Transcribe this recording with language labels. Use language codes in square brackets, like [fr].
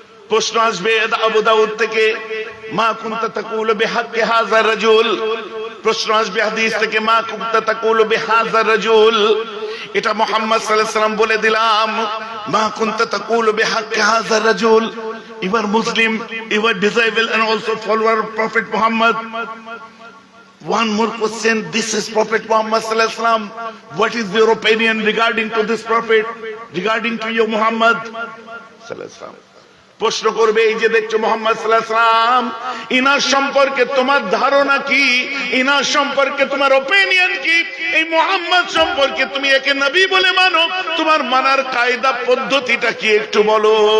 [bn] প্রশ্ন আসবে আবু দাউদ থেকে, [ar] মা কুনতা তাকুলু বিহাক্কি হাযা রাজুল। [bn] প্রশ্ন আসবে হাদিস থেকে, [ar] মা কুনতা তাকুলু বিহাযা রাজুল। [bn] এটা মুহাম্মদ সাল্লাল্লাহু আলাইহি ওয়াসাল্লাম বলে দিলাম, [ar] মা কুনতা তাকুলু বিহাক্কি হাযা রাজুল। [en] You are Muslim, you are disciple and also follower of Prophet Muhammad. One more question, this is Prophet Muhammad sallallahu alaihi wasallam. What is your opinion regarding to this prophet, regarding to you Muhammad sallallahu alaihi wasallam? [bn] প্রশ্ন করবে, এই যে দেখছো মুহাম্মদ সাল্লাল্লাহু আলাইহি ওয়াসাল্লাম, inner সম্পর্কে তোমার ধারণা কি, ইনার সম্পর্কে তোমার ওপিনিয়ন কি, এই মুহাম্মদ সম্পর্কে তুমি একে নবী বলে মানো, তোমার মানার কায়দা পদ্ধতিটা কি একটু বলো।